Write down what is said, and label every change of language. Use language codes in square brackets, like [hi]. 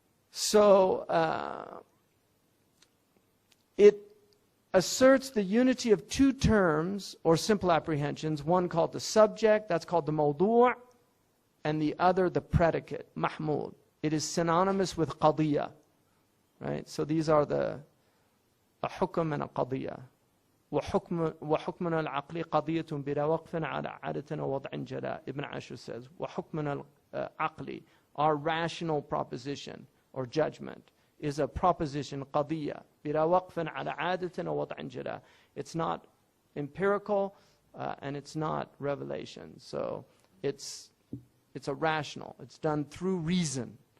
[en] So, it asserts the unity of two terms or simple apprehensions, one called the subject, that's called the mawdu', and the other the predicate, mahmud. It is synonymous with qadiya, right? So these are a hukm and a qadiya. [ar] وحكمنا العقلي قضية بلا وقف على عادة ووضع جلاء. [en] Ibn Ashur says, [ar] وحكمنا العقلي, [en] our rational proposition or judgment is a proposition [ar] قضية بلا وقف على عادة ووضع جلاء. [en] It's not empirical and it's not revelation. So it's a rational. It's done through reason.